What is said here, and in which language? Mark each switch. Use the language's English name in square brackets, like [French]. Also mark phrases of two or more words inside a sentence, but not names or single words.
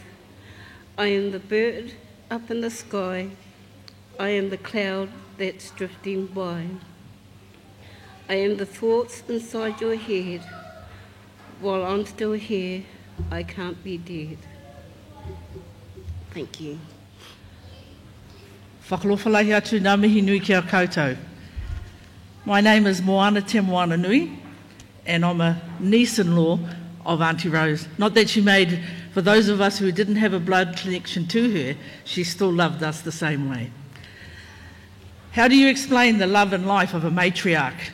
[English] I am the bird up in the sky. I am the cloud that's drifting by. I am the thoughts inside your head. While I'm still here, I can't be dead." Thank you. [Māori] Whakalofalahi atu ngā mihi nui ki a koutou. [English] My name is Moana Te Moana Nui, and I'm a niece-in-law of Auntie Rose. Not that she made, for those of us who didn't have a blood connection to her, she still loved us the same way. How do you explain the love and life of a matriarch?